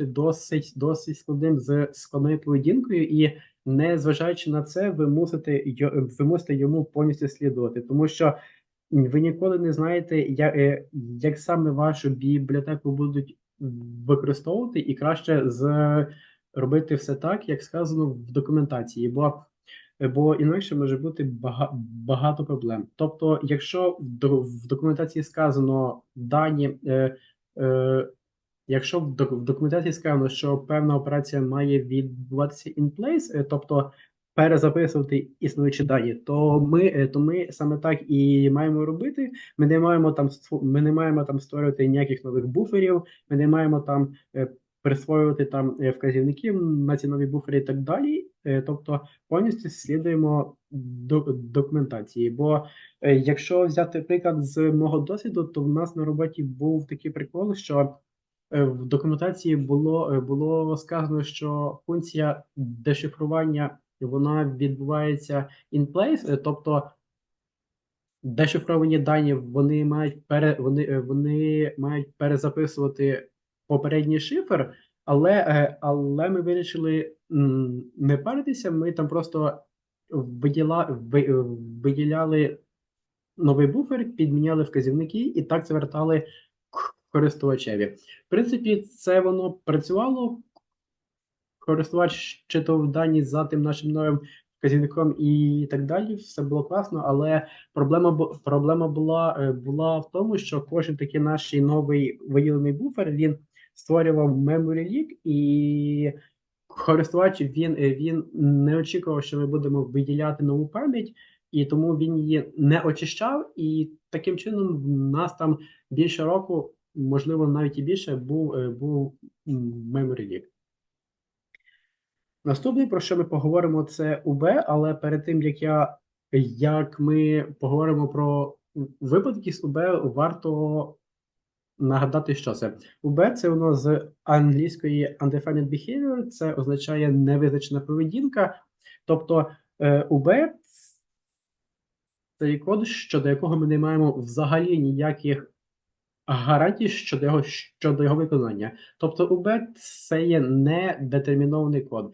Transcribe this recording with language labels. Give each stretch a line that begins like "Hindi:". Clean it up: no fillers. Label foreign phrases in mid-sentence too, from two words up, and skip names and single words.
Ukrainian: досить складним з складною поведінкою, і незважаючи на це, ви мусите йому повністю слідувати, тому що ви ніколи не знаєте, як саме вашу бібліотеку будуть використовувати, і краще робити все так, як сказано в документації, бо інакше може бути багато проблем. Тобто, якщо в документації сказано дані, якщо в документації сказано, що певна операція має відбуватися
English: in place,
Ukrainian: тобто перезаписувати існуючі дані, то ми саме так і маємо робити. Ми не маємо там створювати ніяких нових буферів, ми не маємо там присвоювати там вказівників на ці нові буфери і так далі. Тобто повністю слідуємо документації. Бо якщо взяти приклад з мого досвіду, то в нас на роботі був такий прикол, що в документації було сказано, що функція дешифрування вона відбувається
English: in place,
Ukrainian: тобто дешифровані дані вони мають перезаписувати попередній шифр, але ми вирішили не паритися. Ми там просто виділяли новий буфер, підміняли вказівники і так звертали користувачеві. В принципі, це воно працювало. Користувач читав дані за тим нашим новим вказівником і так далі. Все було класно, але проблема була в тому, що кожен такий наш новий виділений буфер він створював
English: memory leak,
Ukrainian: і користувач він не очікував, що ми будемо виділяти нову пам'ять, і тому він її не очищав. І таким чином в нас там більше року, можливо, навіть і більше, був
English: memory leak.
Ukrainian: Наступний, про що ми поговоримо, це УБ, але перед тим, як ми поговоримо про випадки з УБ, варто нагадати, що це. УБ – це воно з англійської
English: undefined behavior,
Ukrainian: це означає невизначена поведінка. Тобто УБ – це є код, щодо якого ми не маємо взагалі ніяких гарантій щодо його виконання. Тобто УБ – це є недетермінований код.